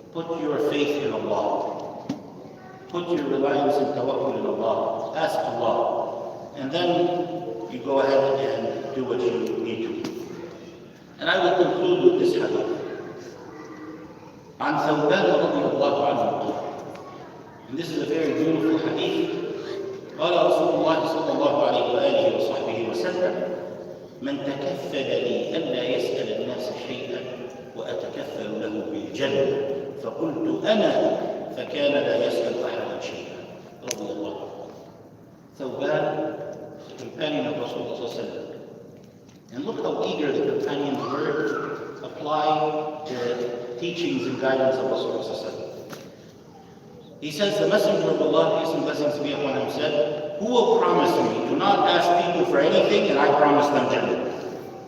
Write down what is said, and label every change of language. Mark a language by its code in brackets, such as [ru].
[en] Put your faith in Allah. Put your reliance and tawakkul in Allah. Ask Allah. And then you go ahead and do what you need to do. And I will conclude with this hadith. [ar] عن ثوبان رضي الله عنه. [en] And this is a very beautiful hadith. [ar] قال رسول الله صلى الله عليه وآله وصحبه وسلم من تكفل لي ألا يسأل الناس شيئا وأتكفل له بالجنة فقلت أنا فكان لا يسأل أحدا شيئا رضي الله عنه. [en] ثوبان, the companion of Rasulullah [ar] صلى الله عليه وسلم. [en] And look how eager the companions were to apply apply the teachings and guidance of Rasulullah. He says, the Messenger of Allah, peace and blessings be upon him, said, who will promise me to not ask people for anything and I promise them Jannah?